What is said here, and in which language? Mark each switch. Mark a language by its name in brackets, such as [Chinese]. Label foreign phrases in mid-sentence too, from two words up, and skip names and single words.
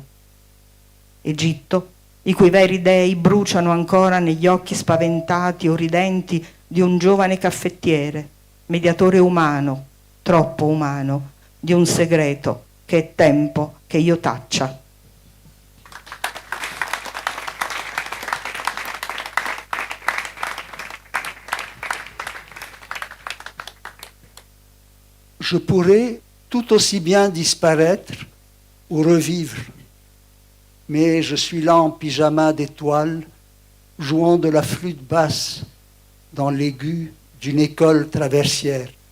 [Italian] Egitto, i cui veri dei bruciano ancora negli occhi spaventati o ridenti di un giovane caffettiere, mediatore umano, troppo umano, di un segreto che è tempo che io taccia. [French] Je pourrais tout aussi bien disparaître ou revivre, mais je suis là en pyjama d'étoiles, jouant de la flûte basse dans l'aigu d'une école traversière.